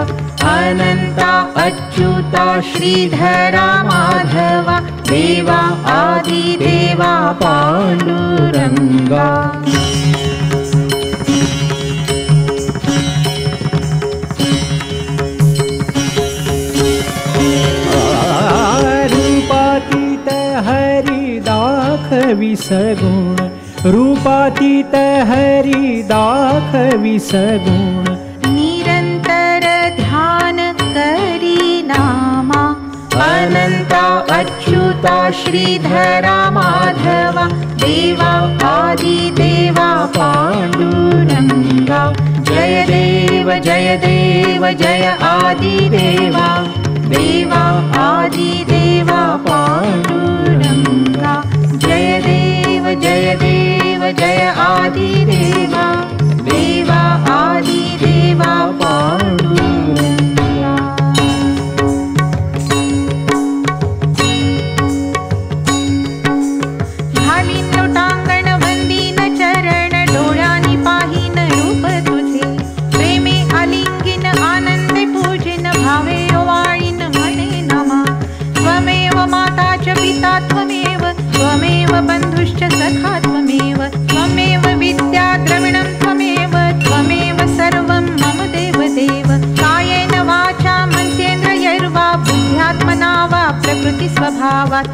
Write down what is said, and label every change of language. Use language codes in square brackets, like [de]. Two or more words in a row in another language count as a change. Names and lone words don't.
[mr] अनंता अच्युता श्रीधरा माधवा, देवा आदि देवा पांडुरंगा. रूपातीत हरि दाखवी सगुण, रूपातीत हरि दाखवी सगुण. निरंतर ध्यान करी नामा. अनंता अच्युता श्रीधरा माधवा, देवा आदि देवा पांडुरंगा. जय देव जय देव जय आदि देवा, देवा आदि देवा पांडुरंगा. जय देव जय देव जय आदि देवा, देवा आदि देवा पांडुरंगा. झाली लोटांगण वंदीन चरण, डोळ्यांनी पाहीन रूप तुझे. प्रेमे आलिंगिन आनंदे पूजिन, भावे ओवाळीन म्हणे नमा. [sa] त्वमेव माता च पिता त्वमेव, त्वमेव बंधुश्च सखा त्वमेव. त्वमेव विद्या द्रविणं त्वमेव, त्वमेव सर्वं मम देव देव. कायेन वाचा मनसेन्द्रियैर्वा, बुद्ध्यात्मना वा प्रकृति स्वभावात्.